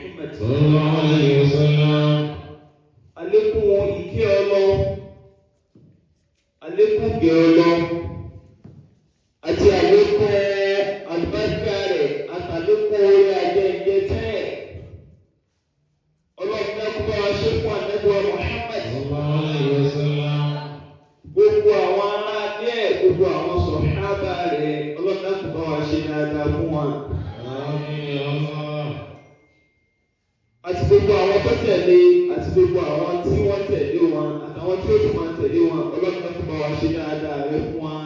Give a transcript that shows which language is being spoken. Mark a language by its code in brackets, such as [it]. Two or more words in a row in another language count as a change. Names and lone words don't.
[ar] صلى الله عليه وسلم. [yo] Àlékún ìkẹ́ Ọlọ́run, àlékún ìgẹ̀ Ọlọ́run, àti àlékún àlùbáríkà rẹ̀, àtàlékún orí ajẹ́jẹ́ tẹ́. Ọlọ́run dákun bá wa ṣe fún Ànábì wa Muhammad [ar] صلى الله عليه وسلم. [yo] gbogbo àwọn aráalé ẹ̀, gbogbo àwọn sọ̀hábà rẹ̀, Ọlọ́run dákun bá wa ṣe dáadáa fún wọn. [ar] آمين يا الله. [yo] Àti gbogbo àwọn tó tẹ̀lé, àti gbogbo àwọn tí wọ́n tẹ̀lé wọn, àtàwọn tí ó tún máa tẹ̀lé wọn, Ọlọ́run dákun bá wa ṣe dáadáa rẹ̀ fún wọn.